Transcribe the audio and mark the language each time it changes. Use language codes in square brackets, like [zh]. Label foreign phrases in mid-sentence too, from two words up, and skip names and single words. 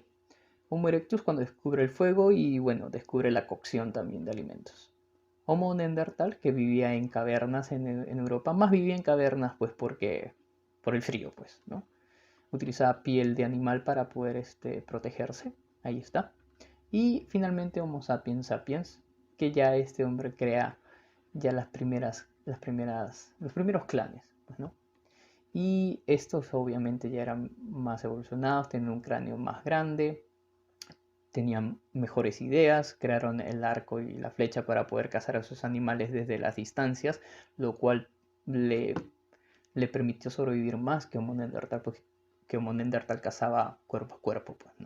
[es] Homo erectus cuando descubre el fuego y, bueno, descubre la cocción también de alimentos. Homo neandertal que vivía en cavernas en Europa, más vivía en cavernas pues porque por el frío, pues, ¿no? Utilizaba piel de animal para poder protegerse, ahí está. Y finalmente Homo sapiens sapiens, que ya este hombre crea ya los primeros clanes, pues, ¿no? Y estos obviamente ya eran más evolucionados, tenían un cráneo más grande, tenían mejores ideas, crearon el arco y la flecha para poder cazar a sus animales desde las distancias, lo cual le permitió sobrevivir más que Homo neandertal, pues, que Homo neandertal cazaba cuerpo a cuerpo, pues, ¿no?